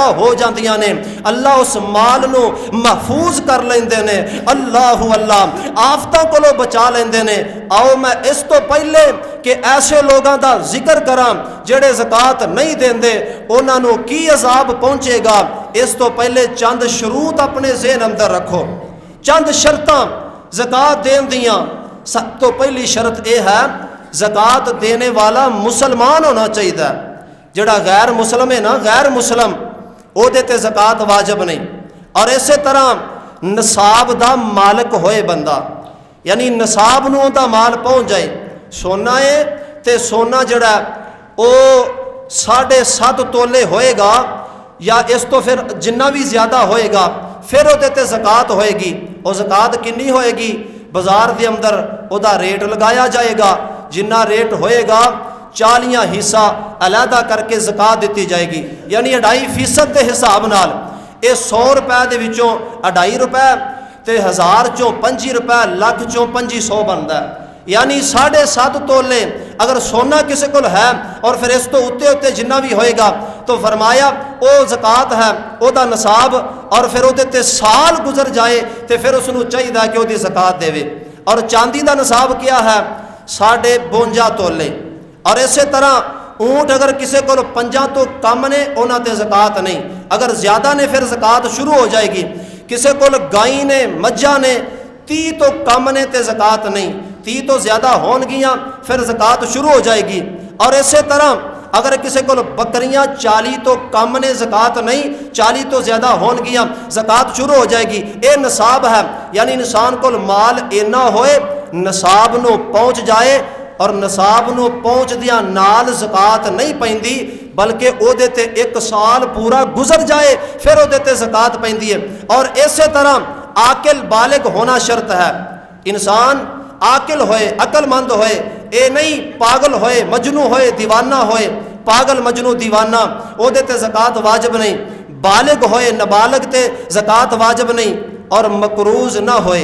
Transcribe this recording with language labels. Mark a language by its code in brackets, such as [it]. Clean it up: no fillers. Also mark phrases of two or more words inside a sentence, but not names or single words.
[pa] ہو جاندیاں نے اللہ اس مال نو محفوظ کر لیندے نے اللہ اللہ آفتاں کولو بچا لیندے نے آؤ میں اس تو پہلے کہ ایسے لوگاں دا ذکر کراں جڑے زکات نہیں دیندے انہاں نو کی عذاب پہنچے گا اس تو پہلے چند شروط اپنے ذہن اندر رکھو چند شرطاں زکات دین دیاں سب تو پہلی شرط اے ہے زکات دینے والا مسلمان ہونا چاہیے جڑا غیر مسلم ہے نا غیر مسلم او دے تے زکات واجب نہیں اور اسی طرح نصاب دا مالک ہوئے بندہ یعنی نصاب نو دا مال پہنچ جائے سونا ہے تے سونا جڑا او 7.5 تولے ہوئے گا یا اس تو پھر جنہ بھی زیادہ ہوئے گا پھر او دے تے زکات ہوئے گی او زکات کنی ہوئے گی بازار دے اندر او دا ریٹ لگایا جائے گا جنہ ریٹ ہوئے گا 40 حصہ علیحدہ کر کے زکات دیتی جائے گی یعنی 2.5% دے حساب نال اے 100 روپے دے وچوں 2.5 روپے تے 1000 چوں 25 روپے لاکھ چوں 2500 بندا ہے یعنی 7.5 تولے اگر سونا کسی کو ہے اور پھر اس تو اتے اتے جنہ بھی ہوئے گا تو فرمایا او زکات ہے او دا نصاب اور پھر او تے سال گزر جائے تے پھر اس نو چاہیے کہ او دی زکات دے اور چاندی دا نصاب کیا ہے 52 تولے اور اسی طرح اونٹ اگر کسی کو 5 تو کم نے انہاں تے زکات نہیں اگر زیادہ نے پھر زکات شروع ہو جائے گی کسی کو گائیں نے مجھاں نے 30 تو کم نے تے زکات نہیں 30 تو زیادہ ہون گیاں پھر زکات شروع ہو جائے گی اور اسی طرح اگر کسی کو بکریاں 40 تو کم نے زکات نہیں 40 تو زیادہ ہون گیاں زکات شروع ہو جائے گی اے نصاب ہے یعنی انسان کو مال اینا ہوئے نصاب نو پہنچ جائے اور نصاب نو پہنچدیاں نال زکات نہیں پیندی بلکہ او دے تے ایک سال پورا گزر جائے پھر او دے تے زکات پیندی ہے۔ اور اسی طرح عاقل بالغ ہونا شرط ہے، انسان عاقل ہوئے، عقل مند ہوئے، اے نہیں پاگل ہوئے، مجنو ہوئے، دیوانہ ہوئے، پاگل مجنو دیوانہ او دے تے زکات واجب نہیں، بالغ ہوئے نابالغ تے زکات واجب نہیں، اور مقروض نہ ہوئے۔